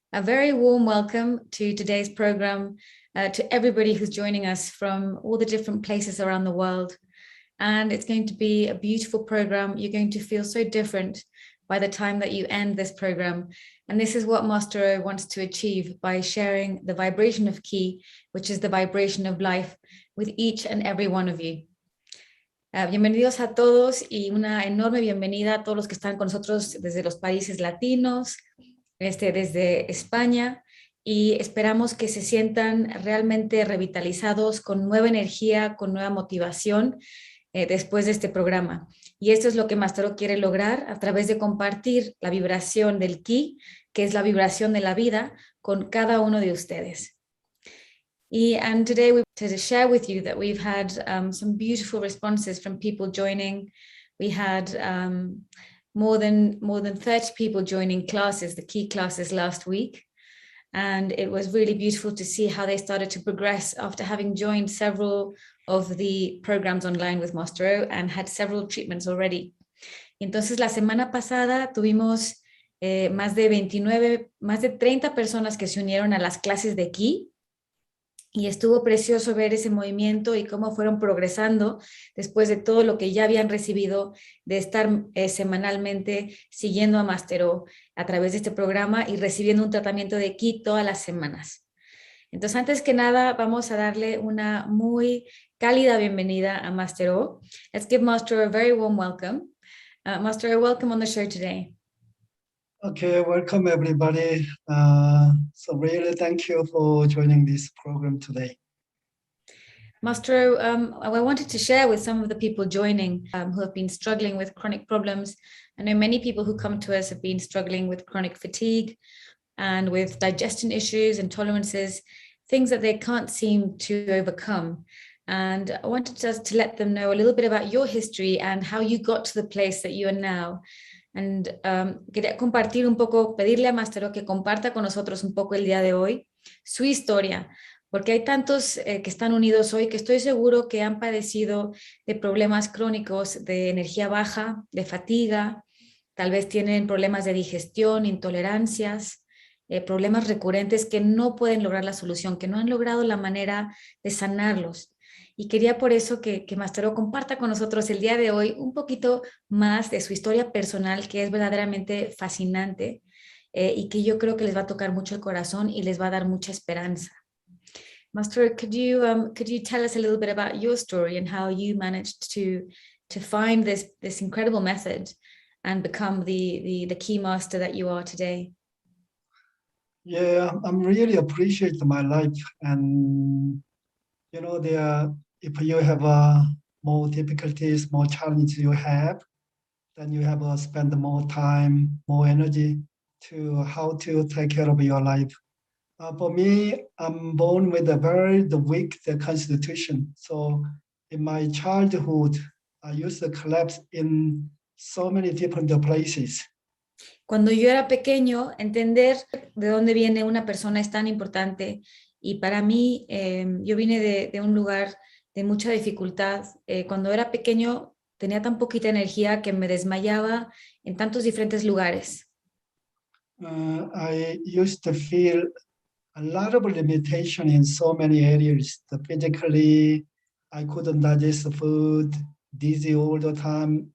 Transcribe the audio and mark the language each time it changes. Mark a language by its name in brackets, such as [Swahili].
[English] A very warm welcome to today's program, to everybody who's joining us from all the different places around the world. And it's going to be a beautiful program. You're going to feel so different by the time that you end this program. And this is what Master O wants to achieve by sharing the vibration of Ki, which is the vibration of life, with each and every one of you. [Spanish] Bienvenidos a todos y una enorme bienvenida a todos los que están con nosotros desde los países latinos, desde España, y esperamos que se sientan realmente revitalizados, con nueva energía, con nueva motivación después de este programa. Y esto es lo que Master O quiere lograr a través de compartir la vibración del Ki, que es la vibración de la vida, con cada uno de ustedes. [English] And today we wanted to share with you that we've had some beautiful responses from people joining. We had more than 30 people joining classes, the Ki classes last week. And it was really beautiful to see how they started to progress after having joined several of the programs online with Master O and had several treatments already. [Spanish] Y entonces la semana pasada tuvimos más de 30 personas que se unieron a las clases de Ki. Y estuvo precioso ver ese movimiento y cómo fueron progresando después de todo lo que ya habían recibido de estar semanalmente siguiendo a Master O a través de este programa y recibiendo un tratamiento de Ki todas las semanas. Entonces, antes que nada, vamos a darle una muy cálida bienvenida a Master O. [English] Let's give Master O a very warm welcome. Master O, welcome on the show today. Okay, welcome everybody. So really thank you for joining this program today. Master O, I wanted to share with some of the people joining who have been struggling with chronic problems. I know many people who come to us have been struggling with chronic fatigue and with digestion issues, intolerances, things that they can't seem to overcome. And I wanted just to let them know a little bit about your history and how you got to the place that you are now. And [Spanish] quería compartir un poco, pedirle a Master O que comparta con nosotros un poco el día de hoy su historia, porque hay tantos que están unidos hoy que estoy seguro que han padecido de problemas crónicos de energía baja, de fatiga, tal vez tienen problemas de digestión, intolerancias, problemas recurrentes que no pueden lograr la solución, que no han logrado la manera de sanarlos. Y quería por eso que Master O comparta con nosotros el día de hoy un poquito más de su historia personal, que es verdaderamente fascinante y que yo creo que les va a tocar mucho el corazón y les va a dar mucha esperanza. [English] Master O, could you tell us a little bit about your story and how you managed to find this incredible method and become the Ki master that you are today? Yeah, I'm really appreciate my life, and you know, if you have more difficulties, more challenges you have, then you have to spend more time, more energy to how to take care of your life. For me, I'm born with a very weak constitution. So in my childhood, I used to collapse in so many different places. [Spanish] Cuando yo era pequeño, entender de dónde viene una persona es tan importante. Y para mí, yo vine de un lugar de mucha dificultad. Cuando era pequeño, tenía tan poquita energía que me desmayaba en tantos diferentes lugares. [English] I used to feel a lot of limitation in so many areas. Physically, I couldn't digest the food, dizzy all the time.